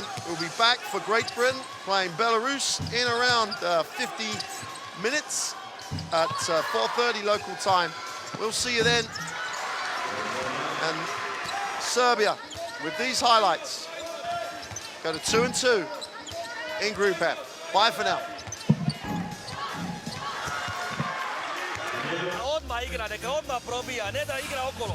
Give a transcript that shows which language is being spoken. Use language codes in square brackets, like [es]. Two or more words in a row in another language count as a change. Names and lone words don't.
[en] We'll be back for Great Britain playing Belarus in around 50 minutes at 4:30 local time. We'll see you then. And Serbia, with these highlights, go to 2-2 in Group F. Bye for now. [sr] Odmah igra, neka odmah probija, ne da igra okolo.